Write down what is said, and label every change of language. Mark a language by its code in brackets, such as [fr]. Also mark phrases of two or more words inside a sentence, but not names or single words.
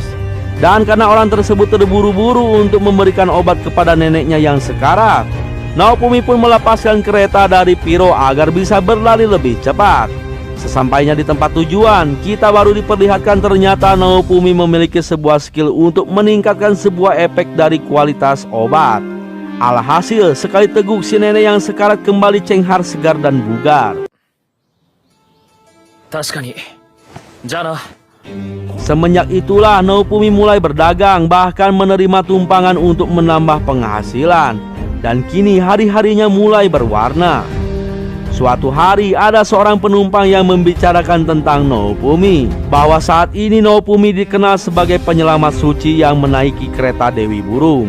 [id] Dan karena orang tersebut terburu-buru untuk memberikan obat kepada neneknya yang sekarat, Naofumi pun melepaskan kereta dari Piro agar bisa berlari lebih cepat. Sesampainya di tempat tujuan, kita baru diperlihatkan ternyata Naofumi memiliki sebuah skill untuk meningkatkan sebuah efek dari kualitas obat. Alhasil, sekali teguk si nenek yang sekarat kembali cenghar, segar dan bugar. [ja] 確かに。じゃあな。 [id] Semenjak itulah Naofumi mulai berdagang, bahkan menerima tumpangan untuk menambah penghasilan. Dan kini hari-harinya mulai berwarna. Suatu hari ada seorang penumpang yang membicarakan tentang Naofumi, bahwa saat ini Naofumi dikenal sebagai penyelamat suci yang menaiki kereta Dewi Burung.